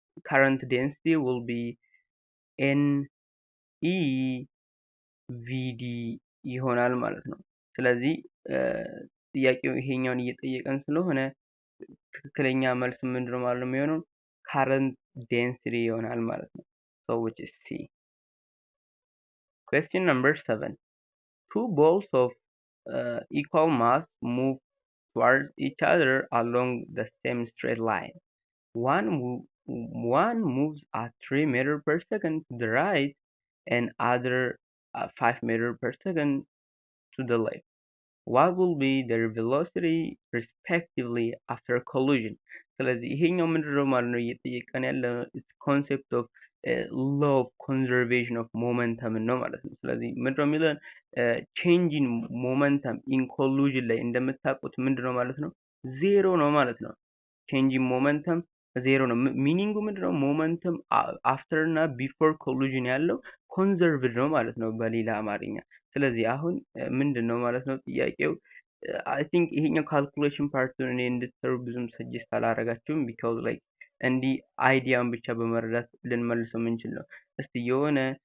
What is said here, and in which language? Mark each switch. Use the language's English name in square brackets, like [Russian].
[English] current density will be NEVD [Amharic] ይሆናል ማለት ነው። ስለዚህ ጥያቄው ይሄኛውን እየጠየቀን ስለሆነ ትክክለኛ መልስ ምንድነው ማለት ነው የሚሆነው current density ይሆናል ማለት ነው። [English] So which is C. Question number 7. Two balls of equal mass move towards each other along the same straight line. One moves at 3 meters per second to the right and other at 5 meters per second to the left. What will be their velocity respectively after collision? [Amharic] ስለዚህ ይሄኛው ምንድነው ማለት ነው እየጠየቀን ያለ ኮንሴፕት ኦፍ [English] law of conservation of momentum [Amharic] ነው ማለት ነው። ስለዚህ ምንድነው የሚለን [English] change in momentum in collision [Amharic] ላይ እንደምታውቁት ምንድነው ማለት ነው ዜሮ ነው ማለት ነው። change in momentum ዜሮ ነው። ሚኒንጉ ምንድነው ሞመንተም አፍተር እና ቢፎር ኮሊዥን ያለው ኮንዘርቭድ ነው ማለት ነው በሌላ አማርኛ። ስለዚህ አሁን ምንድነው ማለት ነው ጥያቄው አይ ቲንክ ይሄኛው ካልኩሌሽን ፓርቱን እኔ እንድትሰሩ ብዙም ሰጀስት አላረጋችሁም ቢካዝ ላይክ እንዲህ አይዲያን ብቻ በመረዳት ልንመልሰው የምንችል ነው። እስቲ የሆነ